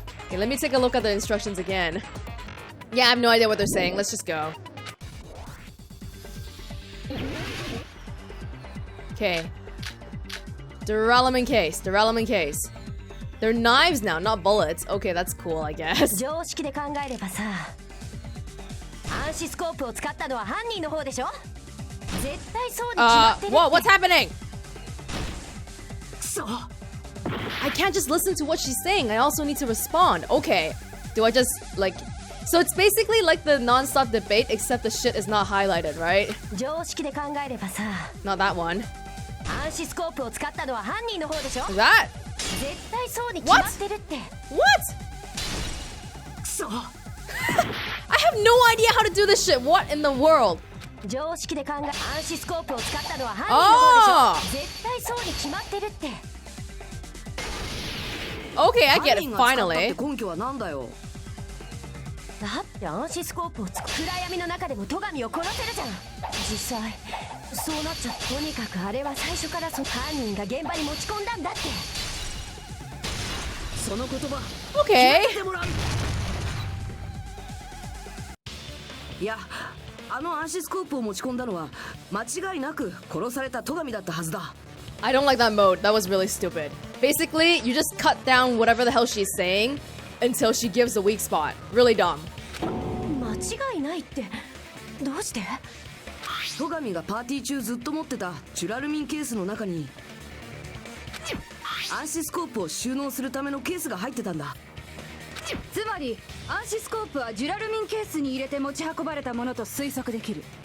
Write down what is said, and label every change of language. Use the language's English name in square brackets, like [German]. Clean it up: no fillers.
[English] Okay, let me take a look at the instructions again. Yeah, I have no idea what they're saying. Let's just go. Okay. Duralumin case. Duralumin case. They're knives now, not bullets. Okay, that's cool, I guess. [Japanese] 常識で考えればさ、暗視スコープを使ったのは犯人の方でしょ。絶対そうに決まってるって。 [English] What's happening? I can't just listen to what she's saying. I also need to respond. Okay. Do I just, like... So it's basically like the non-stop debate, except the shit is not highlighted, right? [Japanese] 常識で考えればさ、 [English] Not that one. [Japanese] 暗視スコープを使ったのは犯人の方でしょ。 [English] That? [Japanese] 絶対そうに決まってるって。 [English] What? I have no idea how to do this shit. What in the world? [Japanese] 常識で考え、暗視スコープを使ったのは犯人の方でしょ。絶対そうに決まってるって。 [English] Okay, I get it, finally. [Japanese] 根拠はなんだよ。だって暗視スコープを使う暗闇の中でも戸上を殺せるじゃん。実際そうなっちゃう。とにかくあれは最初から犯人が現場に持ち込んだんだって。その言葉 [English] Okay. [Japanese] いや、あの暗視スコープを持ち込んだのは間違いなく殺された戸上だったはずだ。 [English] I don't like that mode. That was really stupid. Basically, you just cut down whatever the hell she's saying until she gives the weak spot. Really dumb. [Japanese] 間違いないってどうして？戸上がパーティー中ずっと持ってたジュラルミンケースの中に暗視スコープを収納するためのケースが入ってたんだ。つまり暗視スコープはジュラルミンケースに入れて持ち運ばれたものと推測できる。